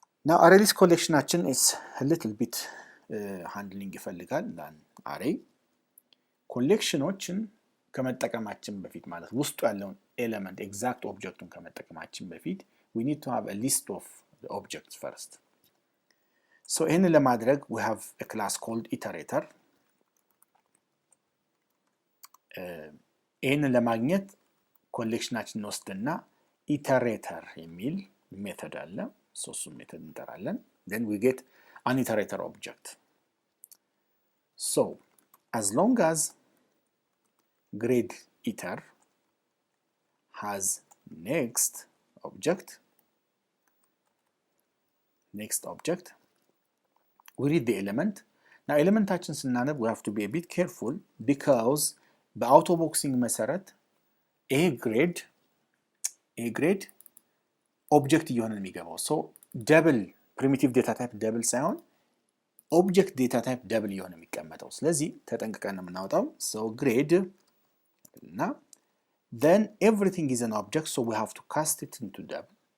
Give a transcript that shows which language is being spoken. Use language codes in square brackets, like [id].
[en] now array list collectionአችን is a little bit handling [am] ይፈልጋል [en] than array collectionዎችን [am] ከመጠቀማችን በፊት ማለት ውስጡ ያለውን ኤሌመንት ኤግዛክት ኦብጀክቱን ከመጠቀማችን በፊት [en] we need to have a list of the objects first. so [am] ይህን ለማድረግ [en] we have a class called iterator. [am] ይህን ለማግኘት ኮሌክሽናችንን ወስድና iterator የሚል ሜተድ አለ። እሱን ሜተድ እንጠራለን። [en] then we get an iterator object. so as long as grade iter has next object, we read the element. now [am] ኤሌመንታችን ስናነብ [en] we have to be a bit careful because [am] በአውቶ ቦክሲንግ መሰረት [en] a grade [am] ኦብጀክት እየሆነ የሚገባው [en] so double primitive data type double [am] ሳይሆን [en] object data type double [am] እየሆነ የሚቀመጠው። ስለዚህ ተጠንቅቀን ነው የምናወጣው። [en] so grade now then everything is an object, so we have to cast it into double.